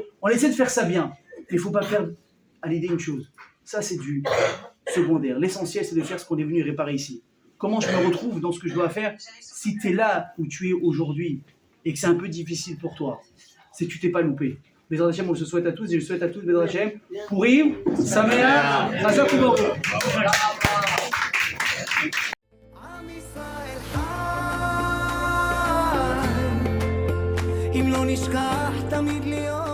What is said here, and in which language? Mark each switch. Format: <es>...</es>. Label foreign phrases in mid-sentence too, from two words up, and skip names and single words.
<fr>On essaie de faire ça bien. Mais il ne faut pas perdre à l'idée une chose. Ça, c'est du secondaire. L'essentiel, c'est de faire ce qu'on est venu réparer ici. Comment je me retrouve dans ce que je dois faire? Si tu es là où tu es aujourd'hui et que c'est un peu difficile pour toi, c'est que tu t'es pas loupé.</fr> <he>בעזרת השם,</he> <fr>on se souhaite à tous et je souhaite à tous,</fr> <he>בעזרת השם, פורים שמח, חזק וברוך. אם לא נשכח תמיד להיות</he>